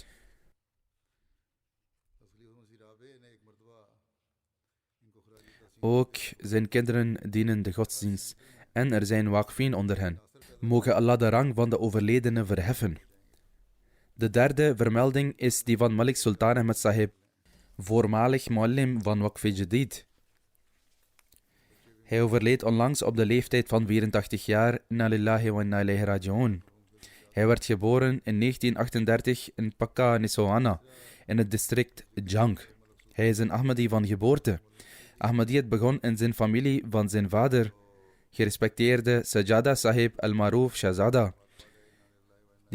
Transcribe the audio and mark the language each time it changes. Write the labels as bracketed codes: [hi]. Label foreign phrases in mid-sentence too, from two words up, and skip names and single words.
[nl] Ook zijn kinderen dienen de godsdienst en er zijn waqfien onder hen. Moge Allah de rang van de overledene verheffen. De derde vermelding is die van Malik Sultan Ahmed Sahib, voormalig muallim van Waqf Jadid. Hij overleed onlangs op de leeftijd van 84 jaar. [ar] إنا لله وإنا إليه راجعون. [nl] Hij werd geboren in 1938 in Pakka Nisoana, in het district Jang. Hij is een Ahmadi van geboorte. Ahmadiyyat begon in zijn familie van zijn vader, gerespecteerde Sajada Sahib al-Maroof Shahzada.